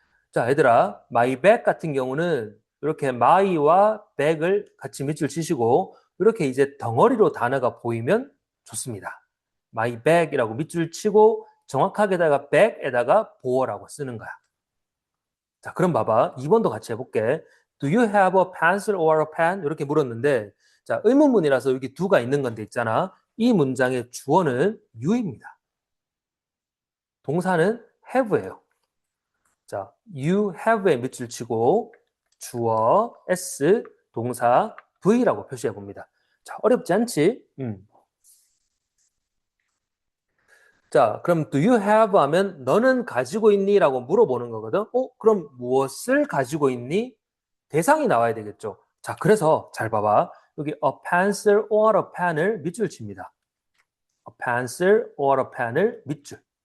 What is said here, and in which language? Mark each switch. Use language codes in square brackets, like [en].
[ko] 자, 얘들아, [en] my bag [ko] 같은 경우는 이렇게 my와 bag을 같이 밑줄 치시고 이렇게 이제 덩어리로 단어가 보이면 좋습니다. [en] my bag [ko] 이라고 밑줄 치고 정확하게다가 bag에다가 보어라고 쓰는 거야. 자, 그럼 봐봐. 2번도 같이 해볼게. [en] Do you have a pencil or a pen? [ko] 이렇게 물었는데 자, 의문문이라서 여기 do가 있는 건데 있잖아. 이 문장의 주어는 you입니다. 동사는 have예요. 자, [en] you have [ko] 에 밑줄 치고 주어 s, 동사 v라고 표시해 봅니다. 자, 어렵지 않지? 자, 그럼 [en] do you have [ko] 하면 너는 가지고 있니? 라고 물어보는 거거든. 그럼 무엇을 가지고 있니? 대상이 나와야 되겠죠. 자, 그래서 잘 봐봐. 여기 [en] a pencil or a pen [ko] 을 밑줄 칩니다. a pencil or a pen을 밑줄.